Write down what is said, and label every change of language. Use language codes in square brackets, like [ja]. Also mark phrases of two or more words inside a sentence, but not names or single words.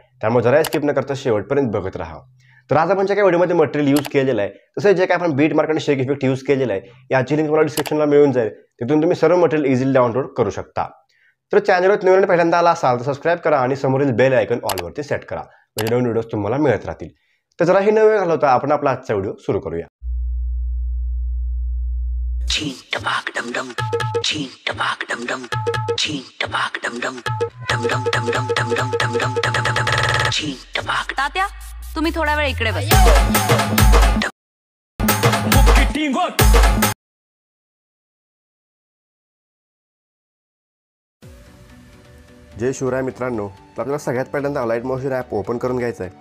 [mr] त्यामुळे जरा स्किप न करता शेवटपर्यंत बघत राहा. तर आज आपण जे काही व्हिडिओमध्ये [en] material use [mr] केलेलं आहे, तसं जे काही आपण [en] beat mark [mr] आणि [en] shake effect [mr] यूज केलेला आहे, याची लिंक तुम्हाला डिस्क्रिप्शनला मिळून जाईल. तिथून तुम्ही सर्व मटेरियल [en] easily download [mr] करू शकता. तर चॅनलवर नवीन पहिल्यांदा आला असाल तर सबस्क्राईब करा आणि समोरील [en] bell icon [mr] ऑलवरती सेट करा, म्हणजे नवीन व्हिडिओज तुम्हाला मिळत राहतील. तर जरा ही नवीन घालवता आपण आपला आजचा व्हिडिओ सुरू करूया. Cheen tabak dum dum, cheen tabak dum dum, cheen tabak dum dum, dum dum dum dum dum dum dum dum dum dum dum, cheen tabak. तात्या, तुम्ही थोडा वेळ इकडे बस. जय शिवराय मित्रांनो, तर आपल्याला सगळ्यात पहिल्यांदा अलाइट मोशन [en] app open [mr] करून घ्यायचं आहे.